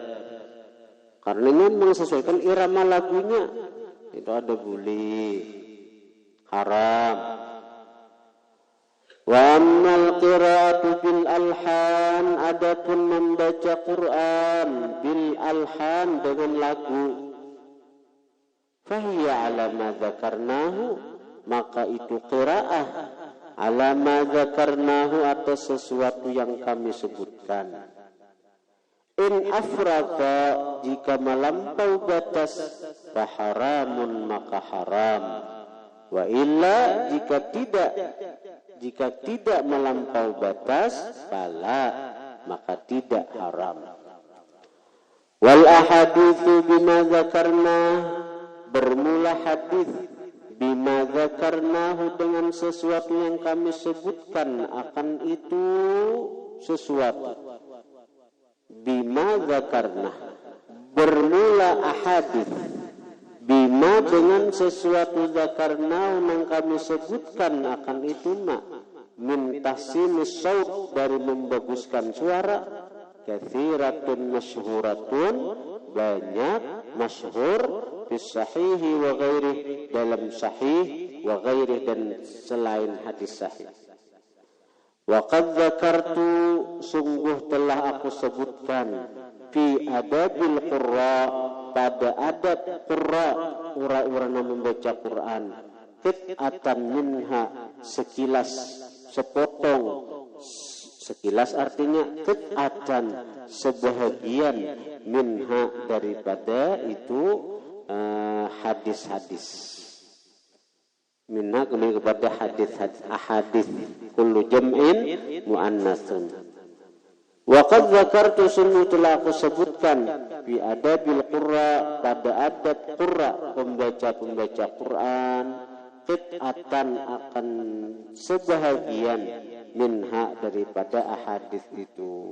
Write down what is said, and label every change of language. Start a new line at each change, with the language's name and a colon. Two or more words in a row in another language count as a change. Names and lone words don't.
Indonesian: Karena ini menyesuaikan irama lagunya. Itu ada buli, haram.
Arabic: وأما القراءة بالألحان,
Indonesian: adapun membaca Quran
Arabic: بالألحان
Indonesian: dengan lagu,
Arabic: فهي على ما ذكرناه,
Indonesian: maka itu
Arabic: قراءة على ما ذكرناه,
Indonesian: atas sesuatu yang kami sebutkan.
Arabic: إن أفرط,
Indonesian: jika melampau batas, faharamun, maka haram.
Arabic: وإلا,
Indonesian: jika tidak melampau batas, fala, maka tidak haram.
Arabic: والأحاديث بما ذكرنا,
Indonesian: bermula hadis
Arabic: بما ذكرناه,
Indonesian: dengan sesuatu yang kami sebutkan akan itu sesuatu.
Arabic: بما ذكرنا,
Indonesian: bermula ahadits, bima dengan sesuatu dzakarna yang kami sebutkan akan itu
Arabic: من تحسين الصوت,
Indonesian: dari membaguskan suara,
Arabic: كثيرة مشهورة,
Indonesian: banyak masyhur,
Arabic: بالصحيح وغيره,
Indonesian: dalam sahih,
Arabic: وغيره,
Indonesian: dan selain hadis sahih.
Arabic: وقد ذكرت,
Indonesian: sungguh telah aku sebutkan,
Arabic: في آداب القراء,
Indonesian: pada adab qurra, orang-orang yang membaca Quran,
Arabic: قطعة منها,
Indonesian: sekilas, sepotong, sekilas artinya qit'atan, sebahagian, minha, daripada itu hadis-hadis. Minha kembali kepada hadis-hadis, ahadits,
Arabic: كل جمع مؤنث. وقد ذكرت,
Indonesian: sungguh telah aku sebutkan,
Arabic: في آداب القراء,
Indonesian: pada adab qurra, pembaca Quran, qit'atan, akan sebahagian, minha, daripada ahadits itu.